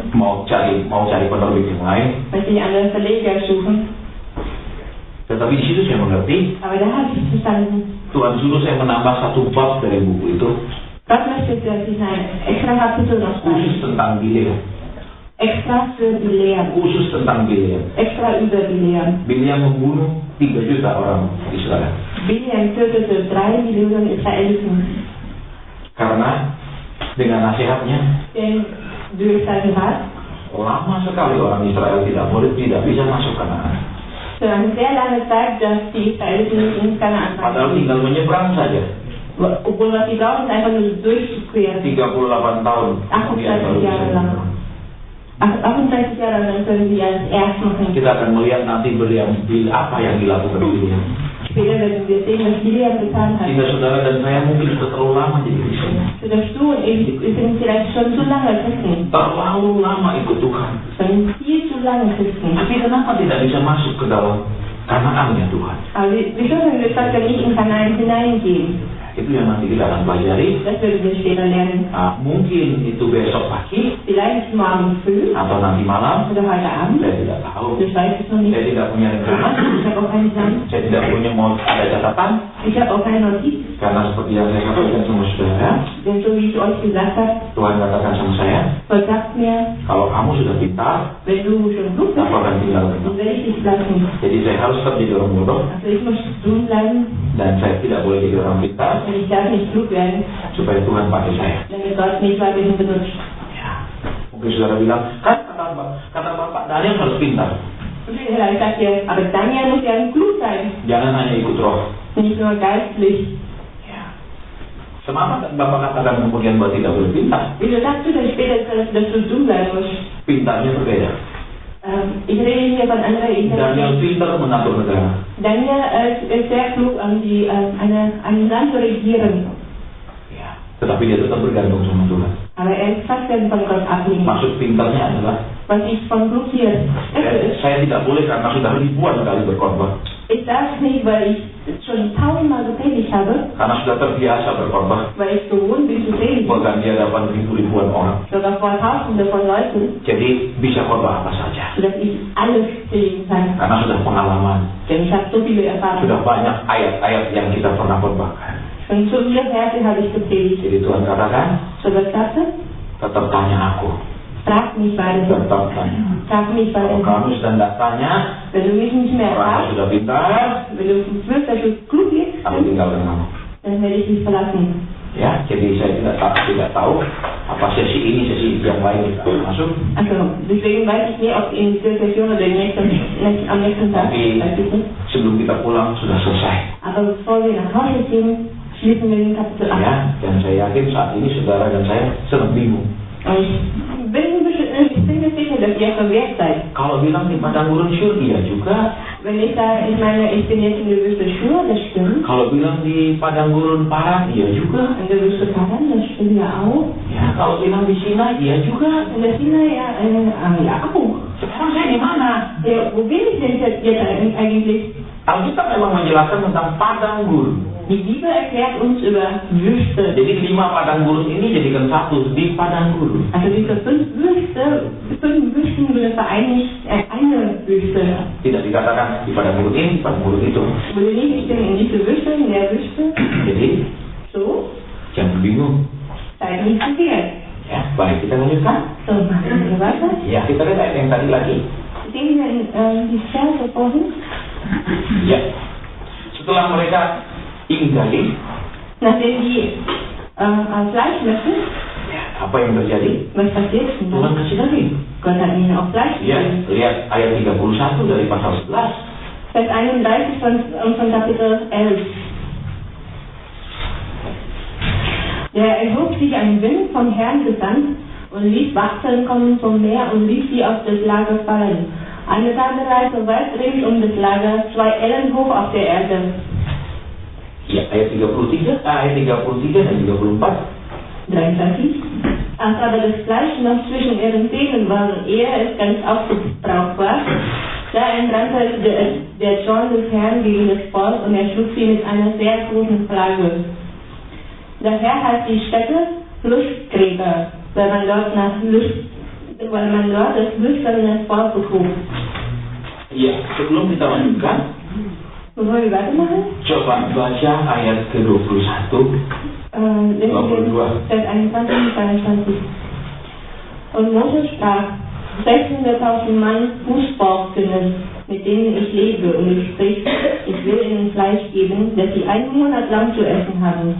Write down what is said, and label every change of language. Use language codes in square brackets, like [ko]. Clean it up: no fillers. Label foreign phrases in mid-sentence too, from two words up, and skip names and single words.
[id] mau cari penerbit yang lain, [de] möchte ich einen Verleger suchen. [id] tetapi di situ saya mengerti [de] Aber da habe ich verstanden, [id] Tuhan suruh saya menambah 1 bab dari buku itu [de] Gott möchte, dass ich ein extra Kapitel noch schreibe. [id] khusus tentang Bileam, [de] Extra für die Lehren. [id] khusus tentang Bileam. [de] Extra über die Lehren. [id] Bileam membunuh 3 juta orang Israel. [de] Biliam tötete 3 Millionen Israeliten. [id] Karena dengan nasihatnya [de] Denn durch seinen Rat [id] lama sekali orang Israel tidak bisa masuk Kanaan. [de] für eine sehr lange Zeit, dass die Israeliten nicht in Kanaan [id] Padahal [de] waren. [id] tinggal menyeberang saja. [de] Obwohl was sie brauchen, ist einfach nur durchzuqueren. [id] 38 tahun. [de] 38 Jahre lang. 38 Jahre lang können sie als erst machen. [id] Kita akan melihat nanti Bileam apa yang dilakukan Bileam. [de] später werden wir sehen, was Gideon getan hat. [id] Sehingga saudara dan saya mungkin sudah terlalu lama jadi Kristen. [de] Sodass du und ich sind vielleicht schon zu lange Christen. [id] Terlalu lama ikut Tuhan. [de] Schon viel zu lange Christen. [id] Tapi kenapa tidak bisa masuk ke dalam Kanaannya Tuhan? [de] Aber wieso können wir trotzdem nicht in Kanaan hineingehen? [id] Itu yang nanti kita akan pelajari. [de] Das werden wir später lernen. [id] Mungkin itu besok pagi [de] Vielleicht morgen früh [id] atau nanti malam. [de] oder heute Abend. [id] Saya tidak tahu. [de] Ich weiß es noch [id] Saya [de] nicht. [id] tidak punya rencana. [de] Ich habe auch keine Plan. [id] Saya tidak punya mau ada catatan. [de] Ich habe auch keine Notiz. [id] Karena seperti yang saya katakan sama saudara, [de] Denn so wie ich euch gesagt habe, [id] Tuhan katakan sama saya, [de] Gott sagt mir, [id] kalau kamu sudah pintar, [de] wenn du schon klug [id] aku [de] bist, [id] akan tinggal [de] dann [id] dengan. [de] werde ich dich lassen. [id] Jadi saya harus tetap jadi orang bodoh [de] Also ich muss dumm bleiben [id] dan saya tidak boleh jadi orang pintar [de] und ich darf nicht klug werden, [id] supaya Tuhan pakai saya. [de] damit Gott mich weiterhin benutzt. [id] Ya. Mungkin saudara bilang, kan kata Bapak Daniel harus pintar. [de] Und vielleicht sagt ihr, aber Daniel muss ja klug sein, [id] Jangan hanya ikut roh. [de] nicht nur geistlich. [id] Kenapa Bapak katakan kemudian bahwa tidak boleh pintar? [de] Wieso sagst du denn später, dass du dumm bleiben musst? [id] Pintarnya berbeda. [de] Ich rede hier von anderen Daniel Israeliten. [id] pintar mengatur negara. [de] Daniel ist sehr klug, ein Land zu regieren. [id] Ya. Tetapi dia tetap bergantung sama Tuhan. [de] Aber er ist fast von Gott abhängig. [id] Maksud pintarnya adalah [de] Was ich von klug hier ist, [id] saya tidak boleh karena sudah ribuan kali berkorban. [de] ich darf nicht, weil ich schon 1000-mal gepredigt habe, [id] Karena sudah terbiasa berkorban. [de] weil ich gewohnt bin zu predigen, [id] Bahkan di hadapan ribuan orang. [de] sogar vor Tausenden von Leuten, [id] Jadi bisa khotbah apa saja. [de] sodass ich alles predigen kann. [id] Karena sudah pengalaman. [de] Denn ich habe so viele Erfahrungen. [id] Sudah banyak ayat-ayat yang kita pernah khotbahkan. [de] Und so viele Verse habe ich gepredigt. [id] Jadi Tuhan katakan, [de] So was sagte, [id] tetap tanya aku. [de] frag mich weiterhin. [id] Tetap tanya. [de] Frag mich [id] Kalau [de] weiterhin. [id] kamu sudah tidak tanya, [de] Wenn du mich nicht mehr [id] orang [de] fragst, [id] sudah pintar, [de] wenn du wirst, dass du klug bist, [id] aku tinggalkan kamu. [de] dann werde ich dich verlassen. [id] Ya, jadi saya tidak tahu apa sesi ini, sesi yang lain kita masuk. [de] Also, deswegen weiß ich nicht, ob in dieser Session oder am nächsten Tag, [id] Tapi [de] weiß ich nicht. [id] sebelum kita pulang sudah selesai. [de] Aber bevor wir nach Hause gehen, schließen wir den Kapitel 8. [id] Ya, dan saya yakin saat ini saudara dan saya sedang bingung. [de] Und ich bin mir sicher, dass ihr verwehrt seid. [id] Kalau bilang di padang gurun Syur, iya juga. [de] Wenn ich sage, ich meine, ich bin jetzt in der Wüste Schur, das stimmt. [id] Kalau bilang di padang gurun Paran, iya juga. [de] In der Wüste Paran, das stimmt ja auch. [id] Ya, kalau bilang di Sinai, iya juga. [de] In der Sinai, ja auch. [id] Sekarang saya di mana? [de] Ja, wo bin ich denn jetzt eigentlich? [id] Alkitab memang menjelaskan tentang padang gurun. [de] Die Bibel erklärt uns über Wüste. [id] Jadi 5 padang gurun ini jadikan satu di padang gurun. [de] Also diese 5 Wüsten wurde vereinigt eine Wüste. [id] Tidak dikatakan di padang gurun ini, di padang gurun itu. [de] Wurde nicht, ich bin in diese Wüste, in der Wüste. [id] Jadi [de] So, [id] jangan bingung. [de] seid nicht verwirrt. [id] Ya, baik kita lanjutkan. [de] So, machen wir weiter. [id] Ya, kita lihat ayat yang tadi lagi. [de] Sehen wir die Verse vorhin. [id] Ya, setelah mereka inggali, [de] Nachdem die Fleisch möchten, [id] ya, apa yang terjadi? [de] was passiert? [id] Tuhan kasih lagi. [de] Gott hat ihnen auch Fleisch [id] Ya, [de] gegeben. [id] lihat ayat 31 dari pasal 11. [de] Vers 31 von Kapitel 11. Der erhob sich ein Wind vom Herrn gesandt und ließ Wachteln kommen vom Meer und ließ sie auf das Lager fallen. Eine Tagereise weit rings um das Lager, 2 Ellen hoch auf der Erde. [id] Ya, ayat 33 dan 34. 23. [de] Als aber das Fleisch noch zwischen ihren Zähnen war und ehe es ganz aufgebraucht war, da entbrannte der Zorn des Herrn gegen das Volk und er schlug sie mit einer sehr großen Plage. Der Herr hat die Städte Lustgräber, weil man dort das lüsterne Volk begrub. [id] Ya, sebelum kita lanjutkan, [de] Bevor wir weitermachen, [id] coba baca ayat ke-21. [de] Vers 21 und 22. Und Mose sprach, 600.000 Mann Fußvolksgenossen, mit denen ich lebe, und ich sprich, ich will ihnen Fleisch geben, dass sie 1 Monat lang zu essen haben.